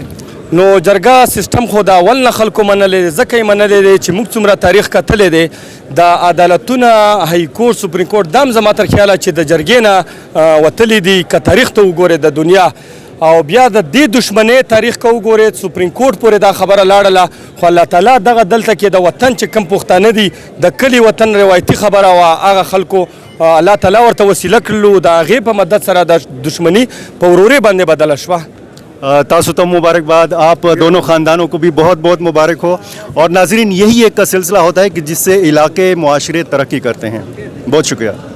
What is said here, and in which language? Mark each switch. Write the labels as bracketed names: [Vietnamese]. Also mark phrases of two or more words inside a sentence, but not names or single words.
[Pashto] نو جرګه سیستم خو د اول نه خلکو منلی دی، ځکه یې منلی دی چې موږ څومره تاریخ کتلی دی د عدالتونه [English] High Court Supreme Court [Pashto] دا هم زما تر خیاله چې د جرګې نه وتلی دي، که تاریخ ته وګورئ د دنیا او بیا د دې دشمنۍ تاریخ که وګورئ [English] Supreme Court [Pashto] پورې دا خبره لاړله، خو الله تعالی دغه دلته کې د وطن چې کوم پښتانه دي د کلي وطن روایتي خبره وه، هغه خلکو الله تعالی ورته وسیله کړلو، د هغې په مدد سره د دشمنی په ورورۍ باندې بدله شوه. [Urdu] تاسو تو مبارکباد، آپ دونوں خاندانوں کو بھی بہت بہت مبارک ہو، اور ناظرین یہی ایک کا سلسلہ ہوتا ہے کہ جس سے علاقے معاشرے ترقی کرتے ہیں. بہت شکریہ.